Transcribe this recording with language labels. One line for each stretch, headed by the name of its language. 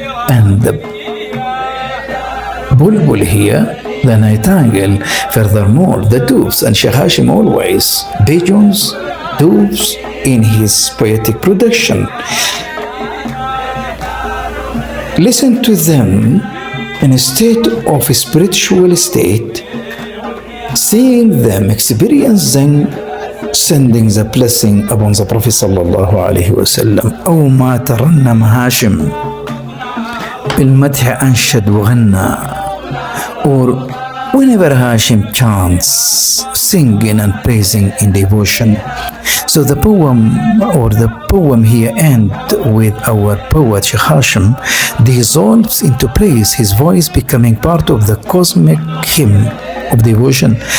English: And the bulbul here, the nightingale, furthermore the doves, and Sheikh Hashim always pigeons, doves in his poetic production. Listen to them in a state of spiritual state, seeing them, experiencing, sending the blessing upon the Prophet sallallahu alaihi wasallam.
Arabic: أو ما ترنم هاشم بالمدح أنشد وغنى.
English: Or whenever Hashim chants, singing and praising in devotion. So the poem here ends with our poet Sheikh Hashim dissolves into praise, his voice becoming part of the cosmic hymn of devotion.